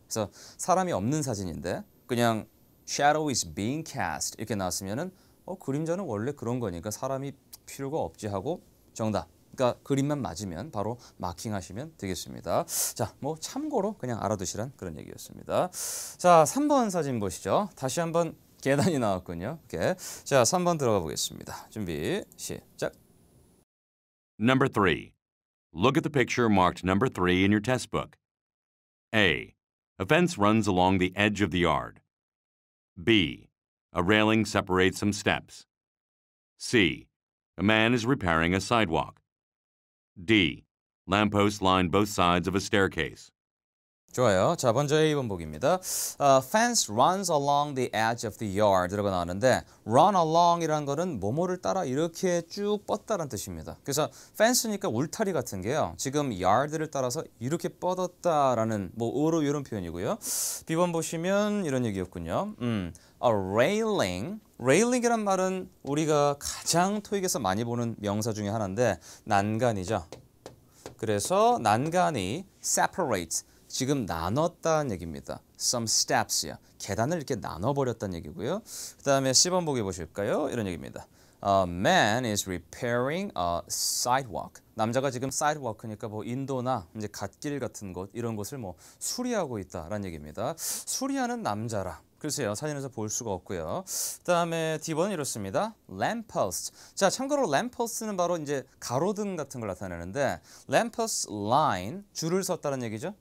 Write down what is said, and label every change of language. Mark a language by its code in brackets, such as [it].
[ko] 그래서 사람이 없는 사진인데 그냥 [en] shadow is being cast [ko] 이렇게 나왔으면은 그림자는 원래 그런 거니까 사람이 필요가 없지 하고 정답. 그러니까 그림만 맞으면 바로 마킹하시면 되겠습니다. 자, 뭐 참고로 그냥 알아두시란 그런 얘기였습니다. 자, 3번 사진 보시죠. 다시 한번 계단이 나왔군요. 오케이. 자, 3번 들어가 보겠습니다. 준비, 시작. [en] Number 3. Look at the picture marked number 3 in your test book. A. A fence runs along the edge of the yard. B. A railing separates some steps. C. A man is repairing a sidewalk. D. Lampposts line both sides of a staircase. [ko] 좋아요. 자, 먼저 A번 보기입니다. [en] Fence runs along the edge of the yard [ko] 라고 나오는데 run along이라는 거는 뭐뭐를 따라 이렇게 쭉 뻗다라는 뜻입니다. 그래서 fence니까 울타리 같은 게요. 지금 yard를 따라서 이렇게 뻗었다라는 뭐 어로 이런 표현이고요. B번 보시면 이런 얘기였군요. [en] A railing. [ko] railing이란 말은 우리가 가장 토익에서 많이 보는 명사 중에 하나인데 난간이죠. 그래서 난간이 separate 지금 나눴다는 얘기입니다. [en] Some steps요. [ko] 계단을 이렇게 나눠버렸다는 얘기고요. 그 다음에 C번 보기 보실까요? 이런 얘기입니다. [en] A man is repairing a sidewalk. [ko] 남자가 지금 sidewalk니까 뭐 인도나 이제 갓길 같은 곳 이런 곳을 뭐 수리하고 있다라는 얘기입니다. 수리하는 남자라. 글쎄요. 사진에서 볼 수가 없고요. 그다음에 D번은 이렇습니다. [en] lamppost. [ko] 자, 참고로 lampost는 바로 이제 가로등 같은 걸 나타내는데 lamppost line 줄을 섰다는 얘기죠.